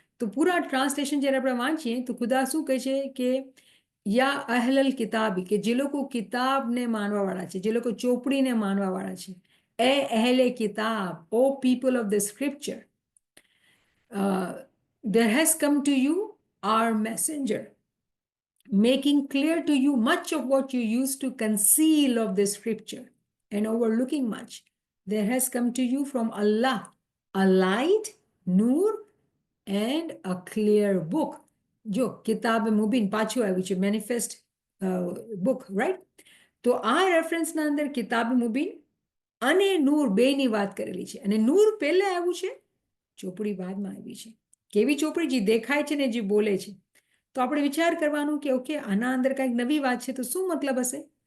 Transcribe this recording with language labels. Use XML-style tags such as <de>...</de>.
<gu>તો પૂરા ટ્રાન્સલેશન જ્યારે આપણે વાંચીએ તો ખુદા શું કહે છે કે</gu> <ar>યા અહલલ કિતાબી,</ar> <gu>કે જે લોકો કિતાબને માનવાવાળા છે, જે લોકો ચોપડીને માનવાવાળા છે, એ અહેલે કિતાબ,</gu> <en>O people of the scripture, there has come to you our messenger, making clear to you much of what you used to conceal of the scripture and overlooking much. There has come to you from Allah a light, Noor, and a clear book.</en> <gu>જો કિતાબ મુબીન પાછું આવ્યું છે, manifest book, right? તો આ રેફરન્સના અંદર કિતાબ મુબીન અને નૂર બેની વાત કરેલી છે, અને નૂર પહેલા આવ્યું છે, ચોપડી બાદમાં આવી છે. કેવી ચોપડી? જે દેખાય છે ને જે બોલે છે. તો આપણે વિચાર કરવાનું કે ઓકે, આના અંદર કંઈક નવી વાત છે, તો શું મતલબ હશે?</gu>